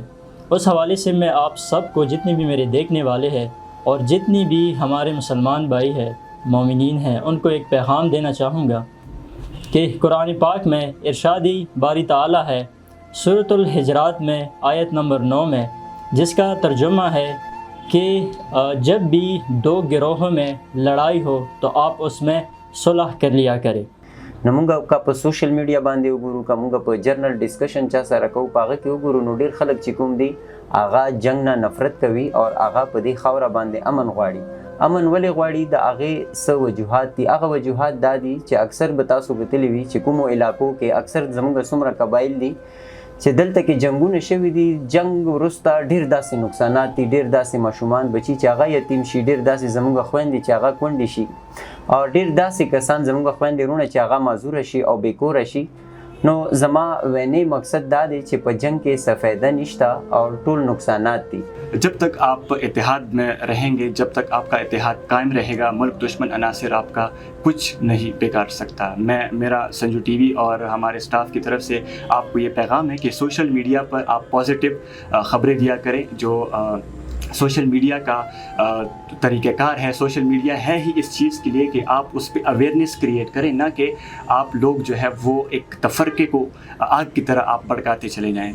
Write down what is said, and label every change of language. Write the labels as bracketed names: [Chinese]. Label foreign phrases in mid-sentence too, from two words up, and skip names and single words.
[Urdu] اس حوالے سے میں آپ سب کو، جتنے بھی میرے دیکھنے والے ہیں اور جتنے بھی ہمارے مسلمان بھائی ہیں، مومنین ہیں، ان کو ایک پیغام دینا چاہوں گا کہ قرآن پاک میں ارشاد باری تعالیٰ ہے سورۃ الحجرات میں آیت نمبر 9 میں، جس کا ترجمہ ہے کہ جب بھی دو گروہوں میں لڑائی ہو تو آپ اس میں صلح کر لیا کریں. [Pashto] نو مونږ که په [English] social media [Pashto] باندې وګورو که مونږ په [English] general discussion [Pashto] چا سره کوو په هغه کې وګورو نو ډېر خلک چې کوم دي هغه جنګ نه نفرت کوي او هغه په دې خاوره باندې امن غواړي. امن ولې غواړي؟ د هغې څه وجوهات دي. هغه وجوهات دا دي چې اکثر به تاسو کتلي وي چې کومو علاقو کې اکثر زموږ څومره قبایل دي چې دلته کې جنګونه شوي دي. جنګ وروسته ډېر داسې نقصانات دي، ډېر داسې ماشومان بچي چې هغه یتیم شي، ډېر داسې زموږ خویندې چې هغه کونډې شي او ډېر داسې کسان زموږ خویندې وروڼه چې هغه معذوره شي او بېکوره شي. نو زما وینې مقصد دا دی چې په جنگ کې څه فایده نشته او ټول نقصانات دي. [Urdu] جب تک آپ اتحاد میں رہیں گے، جب تک آپ کا اتحاد قائم رہے گا، ملک دشمن عناصر آپ کا کچھ نہیں بگاڑ سکتا. میرا سنجو ٹی وی اور ہمارے سٹاف کی طرف سے آپ کو یہ پیغام ہے کہ [English] social media [Urdu] پر آپ پازیٹو خبریں دیا کریں. جو [English] social media [Urdu] کا طریقہ کار ہے, [English] social media [Urdu] ہے ہی اس چیز کے لیے کہ آپ اس پر [English] awareness create [Urdu] کریں، نا کہ آپ لوگ جو ہے وہ ایک تفرقے کو آگ کی طرح آپ بھڑکاتے چلے جائیں.